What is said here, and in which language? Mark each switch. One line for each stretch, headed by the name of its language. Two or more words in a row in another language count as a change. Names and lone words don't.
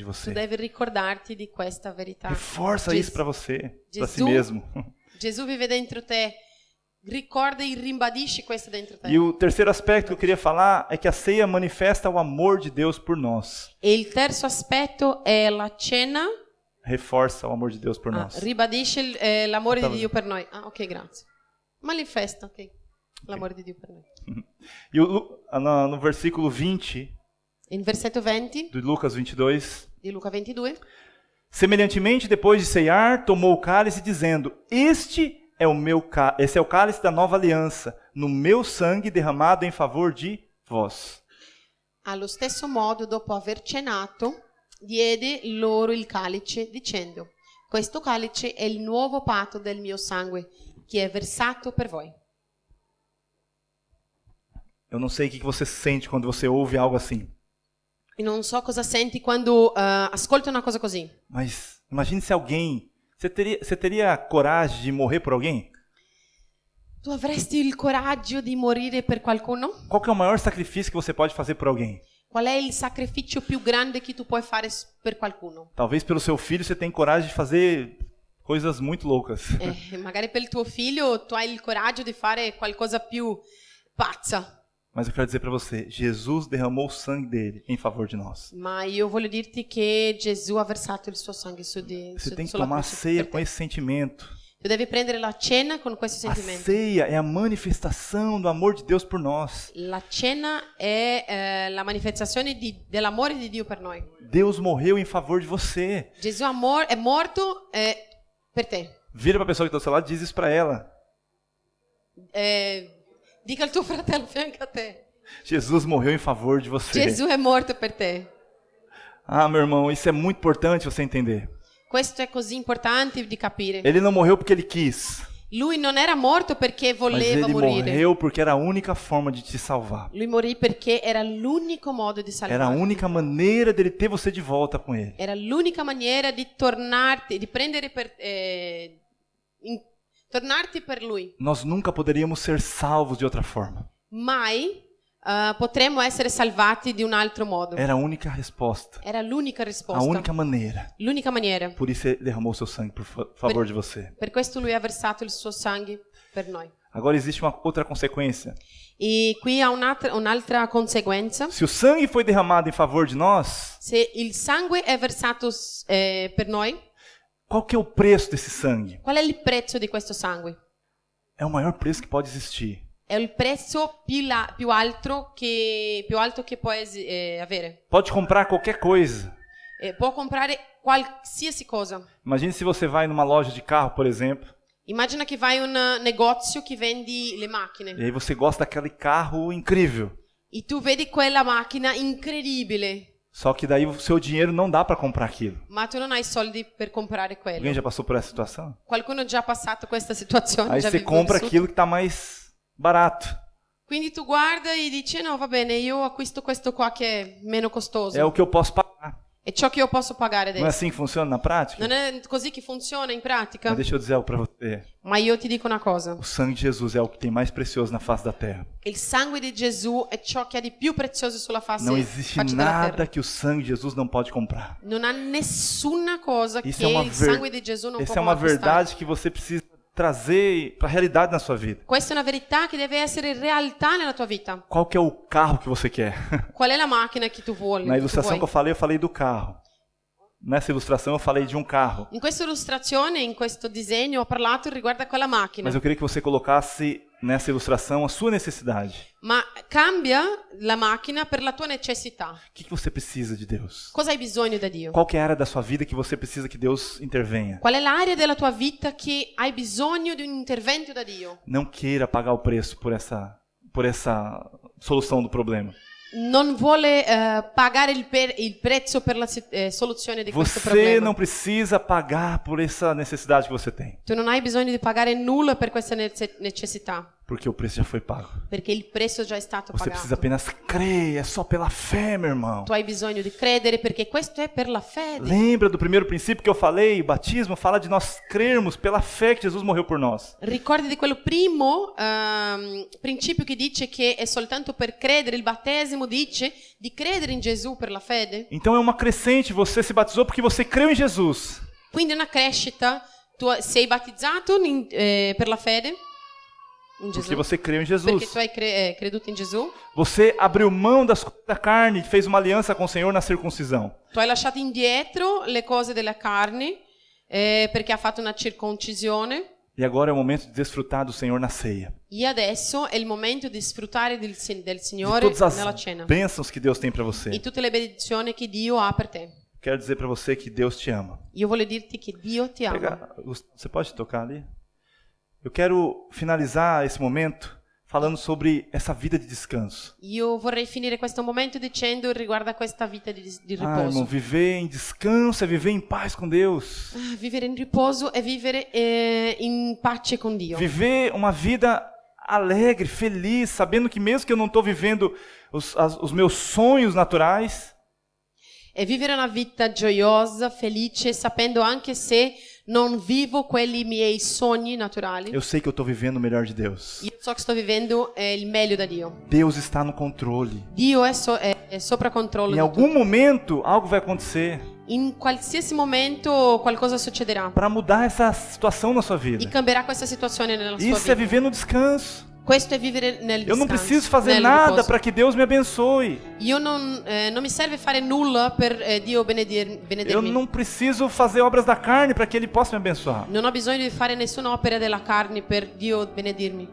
Portuguese: tu você.
Italian: devi ricordarti di questa verità.
Portuguese: Reforça
Italian: Ges-
Portuguese: isso para você, para si Jesus- mesmo.
Italian: Gesù vive dentro te. Ricorda e ribadisci questo dentro te.
Portuguese: E o terceiro aspecto que eu queria falar é que a ceia manifesta o amor de Deus por nós.
Italian: E il terzo aspetto è la cena.
Portuguese: Reforça o amor de Deus por nós.
Italian: Ribadisce l'amore
Portuguese: Tá
Italian: di Dio per noi. Ok, grazie. Manifesta, ok. L'amore di Dio per noi.
Portuguese: E no versículo 20
Italian: In versetto 20
Portuguese: de Lucas 22,
Italian: di Luca 22.
Portuguese: semelhantemente, depois de ceiar, tomou o cálice dizendo: esse é o cálice da nova aliança, no meu sangue derramado em favor de vós.
Italian: Allo stesso modo, dopo aver cenato, diede loro il calice dicendo: questo calice è il nuovo patto del mio sangue, che è versato per voi.
Portuguese: Eu não sei o que você sente quando você ouve algo assim,
Italian: E non so cosa senti quando ascolti una cosa così.
Portuguese: mas imagine se alguém... Você teria coragem de morrer por alguém?
Italian: Tu avresti il coraggio di morire per qualcuno?
Portuguese: Qual que é o maior sacrifício que você pode fazer por alguém?
Italian: Qual è il sacrificio più grande che tu puoi fare per qualcuno?
Portuguese: Talvez pelo seu filho você tenha coragem de fazer coisas muito loucas.
Italian: Magari per il tuo figlio tu hai il coraggio di fare qualcosa più pazza.
Portuguese: Mas eu quero dizer para você, Jesus derramou o sangue dele em favor de nós.
Italian: Ma io voglio dirti che Gesù ha versato il suo sangue
Portuguese: Você tem que
Italian: sulla
Portuguese: tomar a
Italian: croce
Portuguese: ceia
Italian: per
Portuguese: com
Italian: te.
Portuguese: esse sentimento.
Italian: Tu devi prendere la cena con questo
Portuguese: A
Italian: sentimento.
Portuguese: ceia é a manifestação do amor de Deus por nós.
Italian: La cena è la manifestazione dell'amore di Dio per noi.
Portuguese: Deus morreu em favor de você.
Italian: Gesù è morto per te.
Portuguese: Vira para a pessoa que está do seu lado e diz isso para ela.
Italian: Dica al tuo fratello fianco a te.
Portuguese: Jesus morreu em favor de você.
Italian: Gesù è morto per te.
Portuguese: Ah, meu irmão, isso é muito importante você entender.
Italian: Questo è così importante di capire.
Portuguese: Ele não morreu porque ele quis,
Italian: Lui non era morto perché
Portuguese: mas
Italian: voleva
Portuguese: ele
Italian: morire.
Portuguese: morreu porque era a única forma de te salvar.
Italian: Lui morì perché era l'unico modo di
Portuguese: Era a
Italian: salvarti.
Portuguese: única maneira dele ter você de volta com ele.
Italian: Era l'unica maniera di tornarti, di prendere tornarti per lui.
Portuguese: Nós nunca poderíamos ser salvos de outra forma.
Italian: Mai potremmo essere salvati di un altro modo.
Portuguese: Era a única resposta,
Italian: Era l'unica
Portuguese: a
Italian: risposta.
Portuguese: única maneira.
Italian: L'unica maniera.
Portuguese: Por isso ele derramou seu sangue por favor de você.
Italian: Per questo lui ha versato il suo sangue per noi.
Portuguese: Agora existe uma outra consequência.
Italian: E qui ha un'altra conseguenza.
Portuguese: Se o sangue foi derramado em favor de nós,
Italian: Se il sangue è versato per noi,
Portuguese: qual que é o preço desse sangue?
Italian: qual è il prezzo di questo sangue?
Portuguese: É o maior preço que pode existir.
Italian: È il prezzo più alto che puoi avere.
Portuguese: Pode comprar qualquer coisa.
Italian: Può comprare qualsiasi cosa.
Portuguese: Imagine se você vai numa loja de carro, por exemplo,
Italian: Immagina che vai in un negozio che vendi le macchine
Portuguese: e aí você gosta daquele carro incrível.
Italian: e tu vedi quella macchina incredibile,
Portuguese: Só que daí o seu dinheiro não dá para comprar aquilo.
Italian: ma tu non hai soldi per comprare
Portuguese: Alguém
Italian: quello.
Portuguese: já passou por essa situação?
Italian: Qualcuno ha già passato questa situazione,
Portuguese: Aí
Italian: già
Portuguese: você compra
Italian: vissuto.
Portuguese: aquilo que está mais barato.
Italian: Quindi tu guarda e dici no, va bene, io acquisto questo qua che è meno costoso.
Portuguese: É o que eu posso pagar.
Italian: È ciò che io posso pagare
Portuguese: Não é
Italian: adesso.
Portuguese: assim que funciona na prática?
Italian: Non è così che funziona in pratica?
Portuguese: Mas deixa eu dizer algo para você.
Italian: Ma io ti dico una cosa.
Portuguese: O sangue de Jesus é o que tem mais precioso na face da terra.
Italian: Il sangue di Gesù è ciò che ha di più prezioso sulla
Portuguese: Não existe
Italian: faccia della
Portuguese: nada
Italian: terra.
Portuguese: que o sangue de Jesus não pode comprar.
Italian: Non ha nessuna cosa
Portuguese: Isso
Italian: che
Portuguese: é uma,
Italian: il sangue di Gesù non
Portuguese: Essa
Italian: può
Portuguese: é uma
Italian: acquistare.
Portuguese: verdade que você precisa trazer para a realidade na sua vida.
Italian: Questa è una verità che deve essere realtà nella tua vita.
Portuguese: Qual que é o carro que você quer?
Italian: Qual è la macchina che tu vuoi?
Portuguese: Na
Italian: che tu
Portuguese: ilustração
Italian: vuoi?
Portuguese: que eu falei do carro. Nessa ilustração eu falei de um carro.
Italian: In questa illustrazione, in questo disegno, ho parlato riguardo a quella macchina.
Portuguese: Mas eu queria que você colocasse nessa ilustração a sua necessidade.
Italian: Ma cambia la macchina per la tua necessità.
Portuguese: O que você precisa de Deus?
Italian: Cosa hai bisogno da Dio?
Portuguese: Qual que é a área da sua vida que você precisa que Deus intervenha?
Italian: Qual è l'area della tua vita che hai bisogno di un intervento da Dio?
Portuguese: Não queira pagar o preço por essa solução do problema.
Italian: Non vuole pagare il prezzo per la soluzione di questo
Portuguese: Você
Italian: problema.
Portuguese: não precisa pagar por essa necessidade que você tem,
Italian: Tu non hai bisogno di pagare nulla per questa necessità,
Portuguese: porque o preço já foi pago.
Italian: perché il prezzo già è stato
Portuguese: Você
Italian: pagato.
Portuguese: precisa apenas crer, é só pela fé, meu irmão.
Italian: Tu hai bisogno di credere perché questo è per la fede.
Portuguese: Lembra do primeiro princípio que eu falei? O batismo fala de nós crermos pela fé que Jesus morreu por nós.
Italian: Ricordi di quello primo principio che dice che è soltanto per credere, il battesimo dice di credere in Gesù per la fede?
Portuguese: Então é uma crescente, você se batizou porque você creu em Jesus.
Italian: Quindi è una crescita, tu sei battezzato per la fede in
Portuguese: Porque
Italian: Gesù,
Portuguese: você creu em
Italian: perché
Portuguese: Jesus.
Italian: tu hai creduto in Gesù.
Portuguese: Você abriu mão das coisas da carne e fez uma aliança com o Senhor na circuncisão.
Italian: Tu hai lasciato indietro le cose della carne perché ha fatto una circoncisione.
Portuguese: E agora é o momento de desfrutar do Senhor na ceia.
Italian: E adesso è il momento di sfruttare del
Portuguese: De
Italian: Signore
Portuguese: todas as
Italian: nella cena
Portuguese: bênçãos que Deus tem para
Italian: e
Portuguese: você.
Italian: tutte le benedizioni che Dio ha per te.
Portuguese: Quero dizer para você que Deus te ama.
Italian: Io voglio dirti che Dio ti ama.
Portuguese: Você pode tocar ali? Eu quero finalizar esse momento falando sobre essa vida de descanso.
Italian: Io vorrei finire questo momento dicendo riguardo a questa vita di
Portuguese: Ah, irmão,
Italian: riposo.
Portuguese: viver em descanso é viver em paz com Deus.
Italian: Vivere in riposo è vivere in pace con Dio.
Portuguese: Viver uma vida alegre, feliz, sabendo que mesmo que eu não estou vivendo os meus sonhos naturais,
Italian: È vivere una vita gioiosa, felice, sapendo anche se non vivo quelli miei sogni naturali.
Portuguese: eu sei que eu estou vivendo o melhor de Deus.
Italian: Io so che sto vivendo il meglio da Dio.
Portuguese: Deus está no controle.
Italian: Dio è sopra controllo
Portuguese: Em
Italian: di
Portuguese: algum
Italian: tutto.
Portuguese: momento, algo vai acontecer
Italian: In qualsiasi momento qualcosa succederà
Portuguese: para mudar essa situação na sua
Italian: e
Portuguese: vida.
Italian: cambierà questa situazione nella sua
Portuguese: Isso é
Italian: vita.
Portuguese: viver no descanso.
Italian: Questo è vivere nel
Portuguese: Eu não
Italian: descanso,
Portuguese: preciso fazer
Italian: nel
Portuguese: nada
Italian: riposo.
Portuguese: para que Deus me abençoe.
Italian: Io non mi serve fare nulla per Dio
Portuguese: Eu
Italian: benedirmi.
Portuguese: não preciso fazer obras da carne para que Ele possa me abençoar.
Italian: Non ho bisogno di fare nessuna opera della carne per Dio benedirmi.